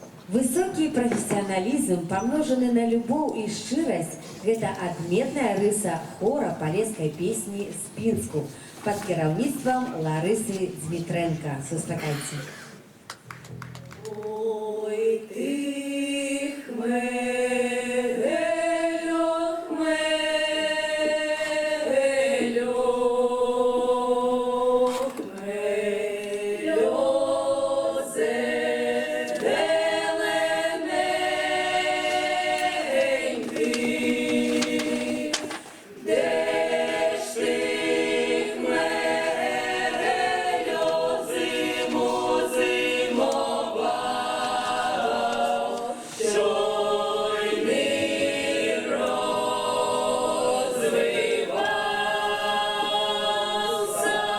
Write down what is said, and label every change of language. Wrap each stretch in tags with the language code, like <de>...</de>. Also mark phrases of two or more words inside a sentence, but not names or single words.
<be>Высокі прафесіяналізм, памножаны на любоў і шчырасць, гэта адметная рыса хора палескай песні «Спінску» пад кіраўніцтвам Ларысы Дмітренка. Сустракайце.</be> <uk>Ой, ты хмелю, хмелю, хмелю, зелененький, де ж ти, хмелю, зиму зимував, що й мир розвивався?</uk>